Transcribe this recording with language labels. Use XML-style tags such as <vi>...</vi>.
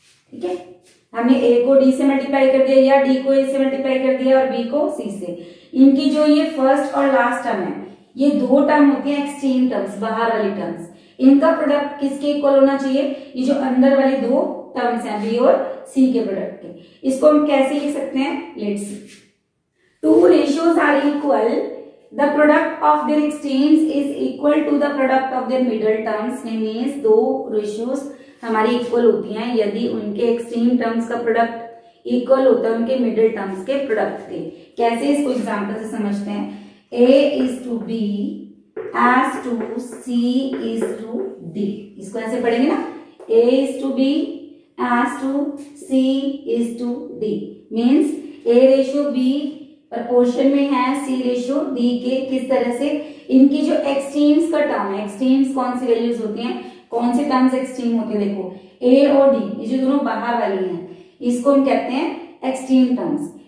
<hi>ठीक है, हमने a को d से मल्टीप्लाई कर दिया या d को a से मल्टीप्लाई कर दिया और b को c से। इनकी जो ये फर्स्ट और लास्ट टर्म है, ये दो टर्म होती हैं एक्सट्रीम टर्म्स, बाहर वाली टर्म्स। इनका प्रोडक्ट किसके इक्वल होना चाहिए, ये जो अंदर वाली दो टर्म्स हैं b और c के प्रोडक्ट के। इसको हम कैसे लिख सकते हैं, let's see.</hi> <en>Two ratios are equal, the product of their extremes is equal to the product of their middle terms।</en> <hi>Means दो रेशियोज हमारी इक्वल होती हैं यदि उनके एक्सट्रीम टर्म्स का प्रोडक्ट इक्वल होता है उनके मिडिल टर्म्स के प्रोडक्ट के। कैसे, इसको एग्जांपल से समझते हैं।</hi> <en>A is to B as to C is to D।</en> <hi>इसको ऐसे पढ़ेंगे ना,</hi> <en>A is to B as to C is to D।</en> <hi>Means A ratio B proportion में है सी रेशियो डी के। किस तरह से, इनकी जो एक्सट्रीम्स का टर्म है, एक्सट्रीम्स कौन सी वैल्यूज होती हैं, कौन से टर्म्स एक्सट्रीम होते हैं, देखो ए और डी, ये जो दोनों बाहर वाली हैं इसको हम कहते हैं एक्सट्रीम टर्म्स।</hi>